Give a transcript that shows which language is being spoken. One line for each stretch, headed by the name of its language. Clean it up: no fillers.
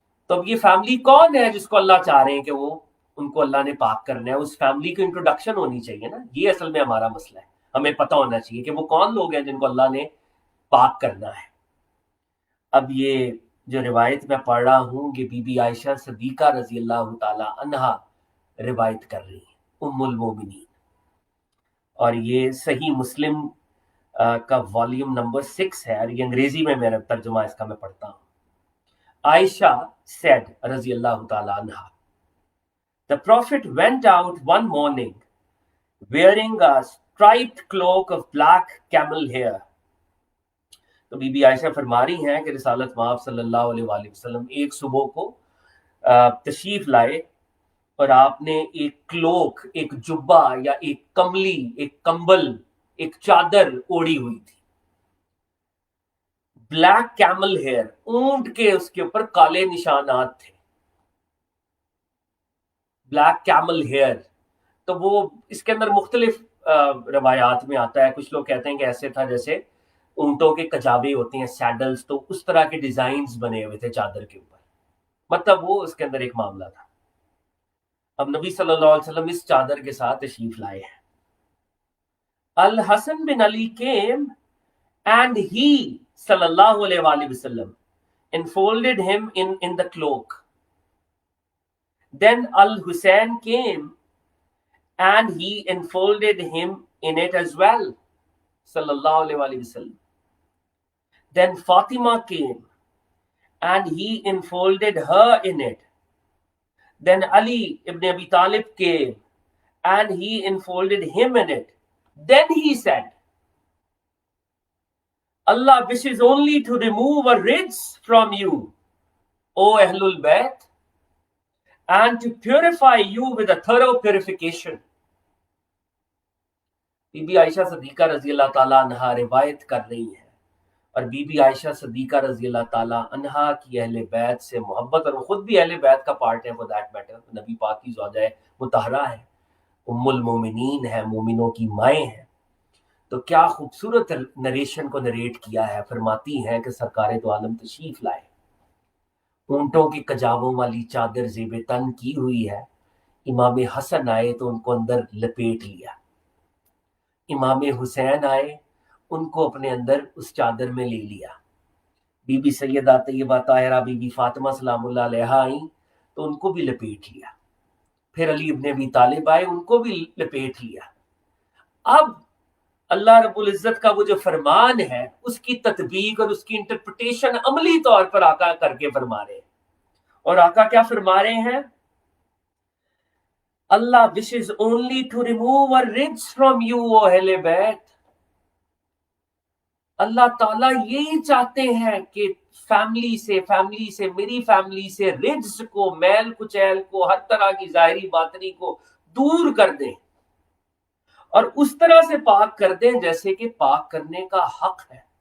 Urdu: تو اب یہ فیملی کون ہے جس کو اللہ چاہ رہے ہیں کہ وہ ان کو اللہ نے پاک کرنا ہے؟ اس فیملی کی انٹروڈکشن ہونی چاہیے نا، یہ اصل میں ہمارا مسئلہ ہے۔ ہمیں پتہ ہونا چاہیے کہ وہ کون لوگ ہیں جن کو اللہ نے پاک کرنا ہے۔ اب یہ جو روایت میں پڑھ رہا ہوں یہ بی بی عائشہ صدیقہ رضی اللہ تعالی عنہا روایت کر رہی ہیں، ام المومنین، اور یہ صحیح مسلم کا والیوم نمبر 6 ہے، اور یہ انگریزی میں میرا ترجمہ اس کا میں پڑھتا ہوں۔
English: Aisha said, Raziyallahu ta'ala anha, the Prophet went out one morning wearing a striped cloak of black camel hair.
Urdu: تو بی بی عائشہ فرما رہی ہیں کہ رسالت مآب صلی اللہ علیہ وآلہ وسلم ایک صبح کو تشریف لائے اور آپ نے ایک کلوک، ایک جبہ یا ایک کملی، ایک کمبل، ایک چادر اوڑی ہوئی تھی. بلیک کیمل ہیئر، اونٹ کے اس کے اوپر کالے نشانات تھے. بلیک کیمل ہیئر، تو وہ اس کے اندر مختلف روایات میں آتا ہے. کچھ لوگ کہتے ہیں کہ ایسے تھا جیسے اونٹوں کے کجاوے ہوتے ہیں، سیڈلز، تو اس طرح کے ڈیزائنز بنے ہوئے تھے چادر کے اوپر. مطلب وہ اس کے اندر ایک معاملہ تھا. اب نبی صلی اللہ علیہ وسلم اس چادر کے ساتھ تشریف لائے ہیں.
English: Al-Hassan ibn Ali came and he sallallahu alaihi wa sallam enfolded him in the cloak. Then Al-Hussein came and he enfolded him in it as well, sallallahu alaihi wa sallam. Then Fatima came and he enfolded her in it. Then Ali ibn Abi Talib came and he enfolded him in it. Then he said, Allah wishes only to remove a ridge from you, O Ahlul Bayt, and to purify you with a thorough purification.
Urdu: Be be عائشہ صدیقہ رضی اللہ تعالیٰ عنہا روایت کر رہی ہیں، اور be be عائشہ صدیقہ رضی اللہ تعالیٰ عنہا کی اہل بیت سے محبت، اور وہ خود بھی اہل بیت کا پارٹ ہے.
English: for that matter
Urdu: نبی پاک کی زوجہ مطہرہ ہے، ام المومنین ہے، مومنوں کی مائیں ہیں. تو کیا خوبصورت نریشن کو نریٹ کیا ہے. فرماتی ہیں کہ سرکار دو عالم تشریف لائے، اونٹوں کی کجاووں والی چادر زیب تن کی ہوئی ہے. امام حسن آئے تو ان کو اندر لپیٹ لیا، امام حسین آئے ان کو اپنے اندر اس چادر میں لے لیا. Be be Syeda Taiba Tahira be be Fatima سلام اللہ علیہا آئیں تو ان کو بھی لپیٹ لیا. پھر علی ابن ابی طالب آئے، ان کو بھی لپیٹ لیا. اب اللہ رب العزت کا وہ جو فرمان ہے اس کی تطبیق اور اس کی انٹرپریٹیشن عملی طور پر آقا کر کے فرما رہے ہیں. اور آقا کیا فرما رہے ہیں؟
English: اللہ wishes only to remove a ridge from you, O Ahl Bayt.
Urdu: اللہ تعالیٰ یہی چاہتے ہیں کہ فیملی سے میری فیملی سے رجز کو، میل کچیل کو، ہر طرح کی ظاہری باطنی کو دور کر دیں، اور اس طرح سے پاک کر دیں جیسے کہ پاک کرنے کا حق ہے.